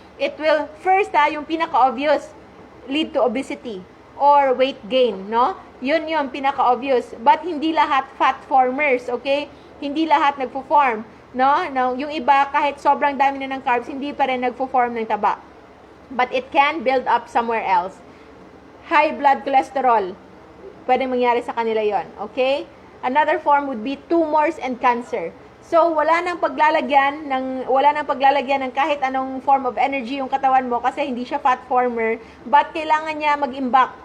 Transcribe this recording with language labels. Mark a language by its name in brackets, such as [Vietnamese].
[English] It will first, yung pinaka-obvious, lead to obesity or weight gain, no? [Filipino] Yun yung pinaka-obvious. But hindi lahat fat formers, okay? Hindi lahat nagpo-form, no? Yung iba, kahit sobrang dami na ng carbs, hindi pa rin nagpo-form ng taba. [English] But it can build up somewhere else. High blood cholesterol, [Filipino] pwede mangyari sa kanila yon, [English] okay? Another form would be tumors and cancer. [Filipino] So, wala nang paglalagyan ng kahit anong form of energy yung katawan mo kasi hindi siya fat former, but kailangan niya mag-imbak.